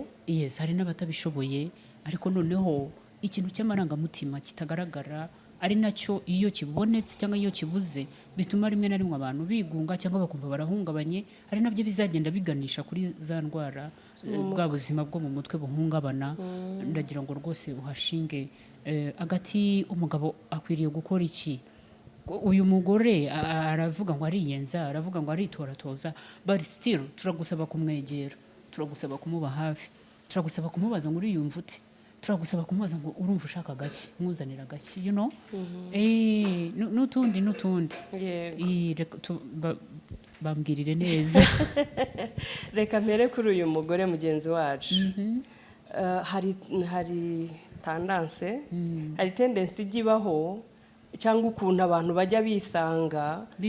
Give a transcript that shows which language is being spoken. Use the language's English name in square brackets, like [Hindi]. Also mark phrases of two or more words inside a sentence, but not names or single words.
[Kinyarwanda] Hari n'abatabishoboye, ariko noneho ikintu cy'amarangamutima kitagaragara ari nacyo iyo kibonetse cyangwa iyo kibuze bituma rimwe na rimwe abantu bigunga cyangwa bakumva barahungabanye, ari nabyo bizagenda biganisha kuri za ndwara, bwa buzima bwo mu mutwe buhungabana. Ndagira ngo rwose uhashinge agati, umugabo akwiriye gukora iki? Uyu mugore aravuga ngo ariyenza, aravuga ngo aritoratoza, [English] but still [Kinyarwanda] turagusaba kumwegera, turagusaba kumuba hafi, turagusaba kumubaza ngo uriyumva ute, turagusaba kumubaza ngo urumva ushaka gake, mwuzanira gake, [English] you know. [Kinyarwanda] N'utundi bambwirire neza. Reka mpere kuri uyu mugore mugenzi wacu. Hari tendance, hari tendency igibaho, cyangwa ukuntu abantu bajya bisanga